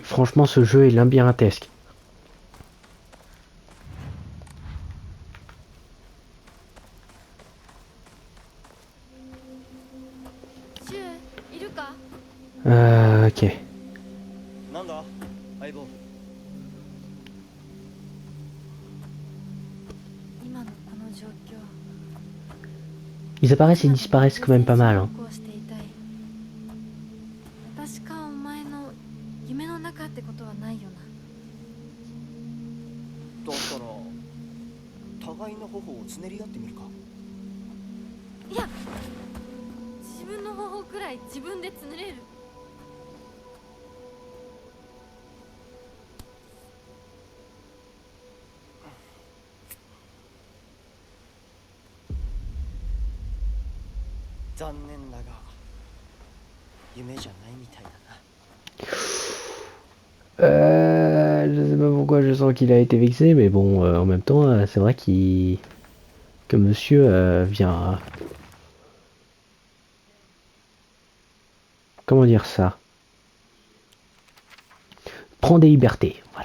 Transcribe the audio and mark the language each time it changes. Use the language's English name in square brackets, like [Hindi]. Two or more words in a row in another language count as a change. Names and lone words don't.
[French] Franchement, ce jeu est labyrinthesque. Ok. [Japanese] なんだ相棒。今のこの状況。 [French] Ils apparaissent et disparaissent quand même pas mal. Hein. [Japanese] 確かお前の夢の中ってことはないよな。だったら互いの頬をつねり合ってみるか。いや、自分の方法くらい自分でつねれる。残念だが夢じゃないみたいだな。 [French] Je sais pas pourquoi je sens qu'il a été vexé, mais bon, en même temps, c'est vrai que monsieur vient... Comment dire ça? Prend des libertés, voilà.